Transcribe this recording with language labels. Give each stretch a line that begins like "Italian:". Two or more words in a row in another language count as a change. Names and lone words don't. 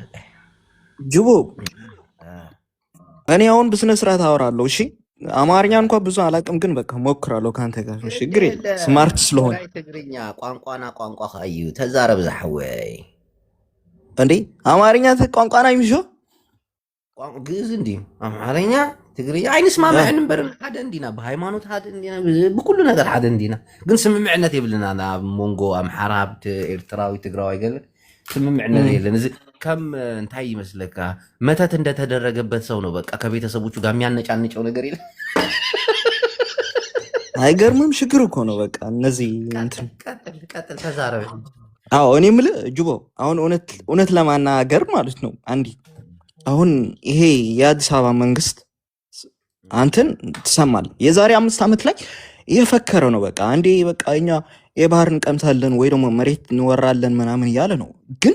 Amharic: ጅቦ እኔ አሁን በስነ ስርዓት አወራለሁ። እሺ አማርኛ እንኳን ብዙ አላውቅም፣ ግን በቃ ሞክራለሁ ካንተ ጋር። እሺ ችግር የለም ስማርት ስለሆነ።
Tigrinya: ትግርኛ ቋንቋና ቋንቋ ካዩ ተዛረብ ዛሕወይ
Amharic: እንዴ አማርኛ ቋንቋና የሚሾ
Tigrinya: ግዕዝ እንዲ አማርኛ ትግርኛ አይንስማማዕን እምበር ሓደ እንዲና ብሃይማኖት ሓደ እንዲና ብኩሉ ነገር ሓደ እንዲና ግን ስምምዕነት የብልና ናብ ሞንጎ ኣምሓራ ኤርትራዊ ትግራዋይ ገለ ስምምዕነት የለን። እዚ ከም እንታይ ይመስለካ
Amharic: መተት እንደተደረገበት ሰው ነው። በቃ ከቤተሰቦቹ ጋር የሚያነጫንጨው ነገር የለ። አይገርምም? ችግር እኮ ነው። በቃ እነዚህ እንትን ቀጥል ተዛረበ። አዎ እኔ የምልህ ጅቦ አሁን እውነት ለማናገር ማለት ነው አንዲ አሁን ይሄ የአዲስ አበባ መንግስት አንተን ትሰማለህ። የዛሬ 5 ዓመት ላይ እየፈከረ ነው። በቃ አንዴ በቃ እኛ የባህር እንቀምሳለን ወይ ደግሞ መሬት እንወራለን ምናምን እያለ ነው። ግን